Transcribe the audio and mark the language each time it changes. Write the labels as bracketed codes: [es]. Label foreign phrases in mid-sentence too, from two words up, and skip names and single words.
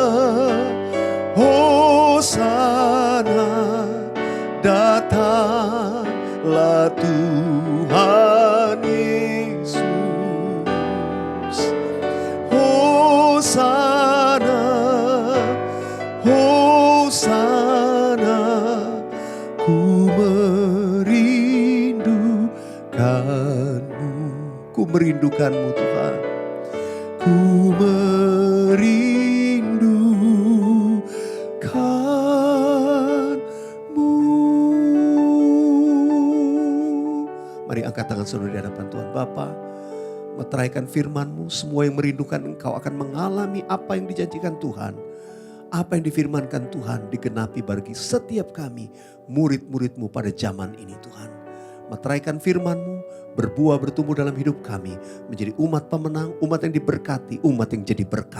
[id] Hosana, datanglah Tuhan Yesus. Hosana, Hosana, ku merindukanmu. Ku merindukanmu Tuhan. Ku Mari angkat tangan saudara di hadapan Tuhan. Bapa, meteraikan firman-Mu, semua yang merindukan Engkau akan mengalami apa yang dijanjikan Tuhan. Apa yang difirmankan Tuhan digenapi bagi setiap kami, murid-murid-Mu pada zaman ini Tuhan. Meteraikan firman-Mu, berbuah bertumbuh dalam hidup kami, menjadi umat pemenang, umat yang diberkati, umat yang jadi berkat.